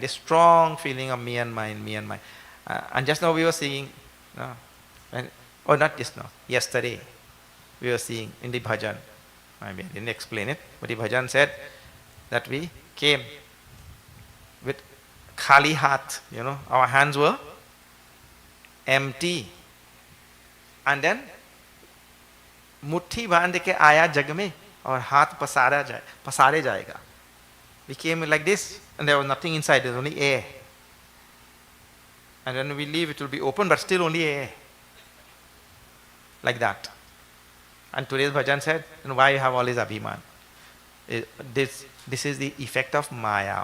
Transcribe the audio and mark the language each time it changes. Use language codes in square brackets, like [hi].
[en] This strong feeling of me and mine, me and mine. And just now we were seeing, not just now, yesterday, we were seeing in the bhajan. I mean, I didn't explain it, but the bhajan said that we came with [hi] khali hat, [en] our hands were empty. And then, [hi] मुट्ठी बांध के आया जग में और हाथ पसारे जाएगा. [en] We came like this and there was nothing inside, there was only air. And when we leave it will be open but still only air. Like that. And today's bhajan said, why you have all this abhiman? This is the effect of Maya.